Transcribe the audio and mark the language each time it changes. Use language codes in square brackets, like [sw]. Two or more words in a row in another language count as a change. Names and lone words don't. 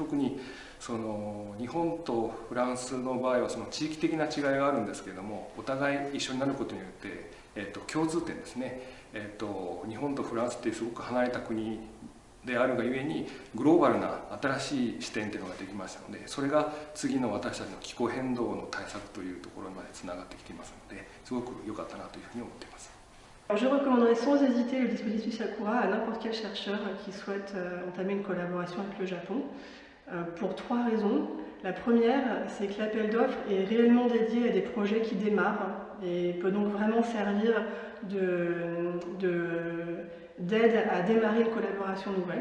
[ja] 特にその日本とフランスの場合はその地域的な違いがあるんですけれども、お互い一緒になることによって、共通点ですね、日本とフランスっていうすごく離れた国であるがゆえにグローバルな新しい視点っていうのができましたので、それが次の私たちの気候変動の対策というところまでつながってきていますので、すごく良かったなというふうに思っています。 [fr] Alors je recommanderais sans hésiter le dispositif Sakura à n'importe quel chercheur qui souhaite entamer une collaboration avec le Japon, pour 3 raisons. La première, c'est que l'appel d'offres est réellement dédié à des projets qui démarrent et peut donc vraiment servir d'aide à démarrer une collaboration nouvelle.